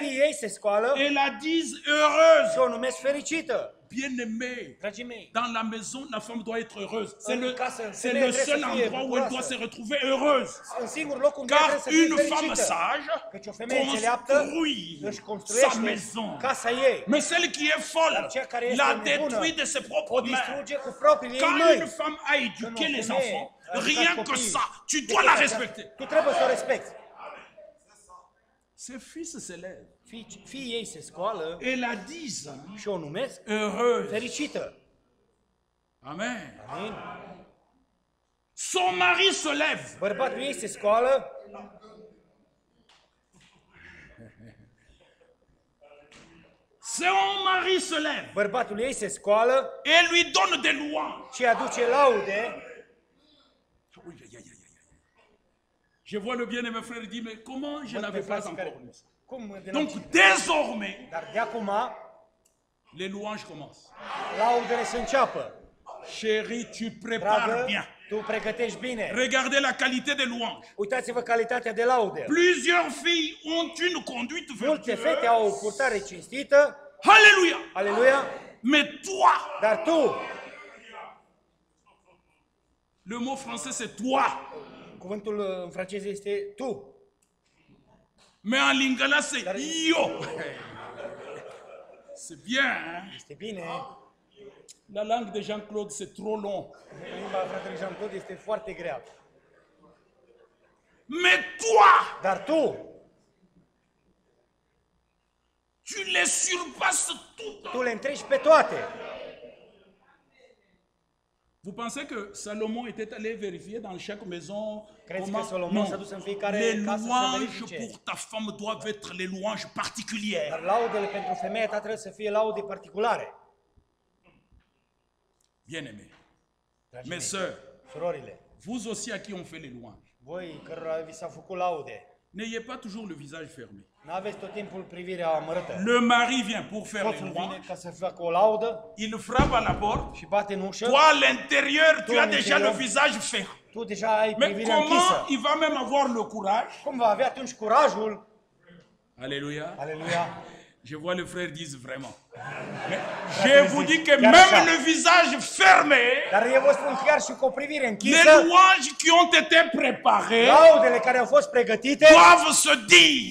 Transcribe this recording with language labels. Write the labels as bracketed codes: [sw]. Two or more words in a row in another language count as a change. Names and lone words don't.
[ro] Fiii ei se scoală [fr] et la disent heureuse. [ro] și o numesc fericită. [fr] Bien-aimée. [ro] Dragii mei, [fr] Dans la maison, la femme doit être heureuse. C'est [ro] În [fr] le, [ro] casă, [fr] c'est [ro] femeia [fr] le [ro] trebuie [fr] seul [ro] să fie [fr] endroit où elle doit [ro] bucuroasă. [fr] se retrouver heureuse. [ro] în singur loc unde [fr] Car [ro] trebuie să fie [fr] une femme [ro] fericită. [fr] sage [ro] Căci o femeie înțeleaptă [fr] construit [ro] își [fr] sa [ro] construiește [fr] maison. [ro] casa ei. [fr] Mais celle qui est folle [ro] Dar cea care este [fr] la [ro] nebună [fr] détruit de ses [ro] o [fr] propres mains. [ro] distruge cu propriile ei [fr] Quand [ro] mâini. [fr] une femme a éduqué [ro] Când o [fr] les [ro] femeie [fr] enfants, [ro] a educat [fr] rien que [ro] copiii, [fr] ça, tu [ro] de [fr] dois la [ro] aceea, [fr] respecter. [ro] Tu trebuie să o respecti. [fr] Ses fils se lèvent [ro] Fiii ei se scoală [fr] et la disent [ro] și o numesc [fr] heureuse. [ro] fericită. [fr] Amen. [ro] Amin? [fr] Son mari se lève. [ro] Bărbatul ei se scoală, [fr] Son mari se lève [ro] bărbatul ei se scoală [fr] et lui donne des louanges. [ro] și aduce laude. [fr] Oui, aïe, aïe, aïe, aïe. Je vois le bien-aimé frère dit, mais comment je [ro] Văd pe [fr] n'avais pas [ro] frații care- [fr] encore lu ça? [ro] Cum de [fr] Donc désormais, [ro] Dar de acum [fr] les louanges commencent. [ro] laudele se înceapă. [fr] Chérie, tu prépares [ro] Dragă, [fr] bien. [ro] tu pregătești bine. [fr] Regardez la qualité des louanges. [ro] Uitați-vă calitatea de laude. [fr] Plusieurs filles ont une conduite [ro] Multe fete [fr] vertueuse. [ro] au o purtare cinstită, [fr] Alléluia. [ro] aleluia, [fr] Mais toi, [ro] dar tu, [fr] le mot français c'est toi. [ro] cuvântul în franceză este tu, [fr] Mais en lingala c'est yo. C'est bien, hein? [ro] este bine. [fr] La langue de Jean-Claude c'est trop long. [ro] Limba fratelui Jean-Claude este foarte grea. [fr] Mais toi, [ro] Dar tu [fr] tu les surpasses toutes. [ro] le întregi pe toate. [fr] Vous pensez que Salomon était allé vérifier dans chaque maison [ro] Crezi [fr] comment... [ro] că Solomon s-a dus în fiecare [fr] Les [ro] casă să [fr] louanges [ro] verifice? [fr] pour ta femme doivent être les louanges particulières. [ro] Dar laudele pentru femeia ta trebuie să fie laude particulare. [fr] Bien-aimés, [ro] Dragii [fr] mes [ro] mei, [fr] sœurs, [ro] surorile, [fr] vous aussi à qui on fait les louanges, [ro] Voi cărora vi s-au făcut laude, [fr] n'ayez pas toujours le visage fermé. [ro] n-aveți tot timpul privirea amărâtă. [fr] Le mari vient pour faire les [ro] Soțul [fr] louanges, [ro] vine ca să facă o laudă [fr] il frappe à la porte. [ro] și bate în ușă. [fr] Toi, à l'intérieur, tu Toi, as à déjà le l'intérieur. visage fermé. [ro] Tu deja ai [fr] Mais [ro] privirea [fr] comment [ro] închisă. [fr] il va même avoir le courage? [ro] Cum va avea atunci curajul? [fr] Alléluia. [ro] Aleluia! [fr] Je vois le frère disent vraiment. Mais Frère, je vous dis que [ro] chiar [fr] même [ro] așa. [fr] le visage fermé, [ro] Dar eu vă spun chiar și cu o privire [fr] les [ro] închisă, [fr] louanges qui ont été préparées [ro] laudele care au fost pregătite [fr] doivent se dire.